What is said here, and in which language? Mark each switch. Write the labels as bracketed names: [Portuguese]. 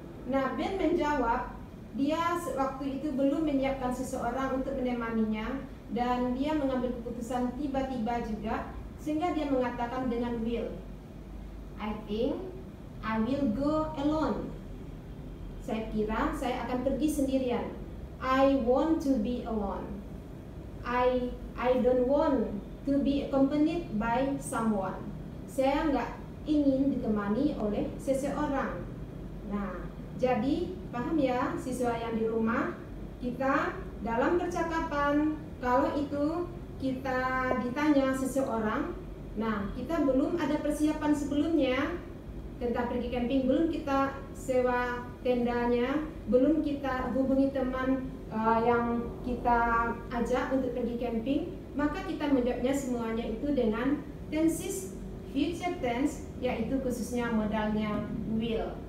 [Indonesian] Nah, Ben menjawab dia waktu itu belum menyiapkan seseorang untuk menemaninya dan dia mengambil keputusan tiba-tiba juga sehingga dia mengatakan dengan will. [English] I think I will go alone. [Indonesian] Saya kira saya akan pergi sendirian. [English] I want to be alone. I don't want to be accompanied by someone. [Indonesian] Saya nggak ingin ditemani oleh seseorang. Nah, jadi paham ya siswa yang di rumah, kita dalam percakapan kalau itu kita ditanya seseorang, nah kita belum ada persiapan sebelumnya tentang pergi camping, belum kita sewa tendanya, belum kita hubungi teman yang kita ajak untuk pergi camping, maka kita menjawabnya semuanya itu dengan tenses future tense, yaitu khususnya modalnya will.